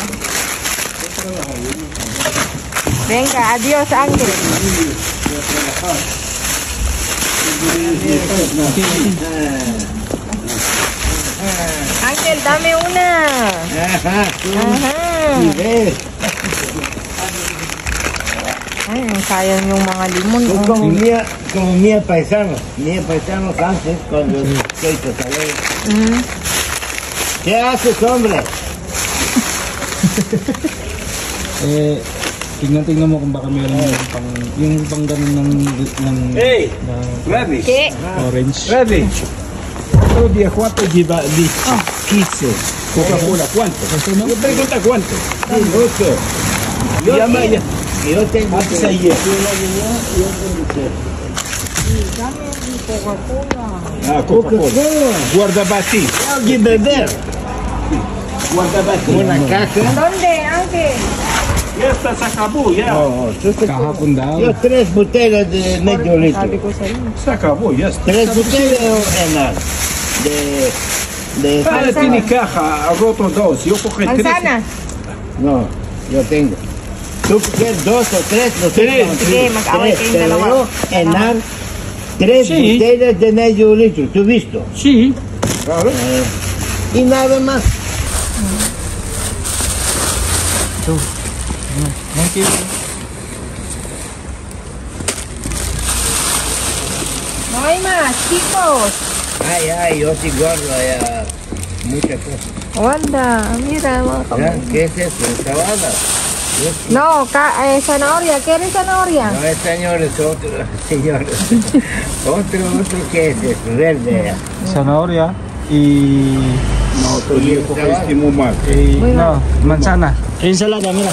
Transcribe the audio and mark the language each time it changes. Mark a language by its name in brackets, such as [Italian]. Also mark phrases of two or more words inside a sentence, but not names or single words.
[Spanish] Venga, adiós, Ángel. Uncle, dame una. Ajá, tú. Aha. Y ves. [Filipino] Ay, sayang yung mga limon. [Spanish] Tú Oh. como mía paisano antes, cuando estoy totalero. Mm. ¿Qué haces, hombre? [Filipino] Tingnan mo kung baka meron yung pang ganun ng Hey, ng Ravi. [Spanish] ¿Qué? orange. Ravi. Otro día, ¿cuánto lleva listo? 15. Coca-Cola, ¿cuánto? Yo pregunta cuánto. Mucho. Llama ya. Yo tengo Antes ayer. [Filipino] Dame yung Coca-Cola. [Spanish] Ah, Coca-Cola. Guardabati. que beber. Guardabati. Una caja. ¿Dónde, Uncle? Ya está, se acabó ya. No, [Filipino] Kahapon daw. [Spanish] yo 3 botellas de medio litro. [Filipino] Sabi ko sa'yo. [Spanish] Se acabó, ya está. 3 botellas en de Ahora tiene caja, ha roto dos. Yo coge tres. Manzana. No, yo tengo. Tú quieres 2 o 3, no sé. Tres. cuánto. [Filipino] Sige, mag-away kayong [Spanish] Pero [Filipino] dalawa. [Spanish] yo enar 3 Sí. botellas de medio litro, ¿tú visto? Sí. Claro. Y nada más. [English] Thank you. [Spanish] No hay más, chicos. Ay, yo sí guardo allá muchas cosas. [Filipino] Wanda, mira mga [Spanish] ¿Ya? [Filipino] kamay. [Spanish] ¿Qué es eso? ¿Ensalada? No, zanahoria. ¿Quieres zanahoria? No, señor, es otro, señor. otro, ¿qué es eso? Verde. Zanahoria y No, otro día coge este muy mal. Muy no, manzana. Ensalada, mira.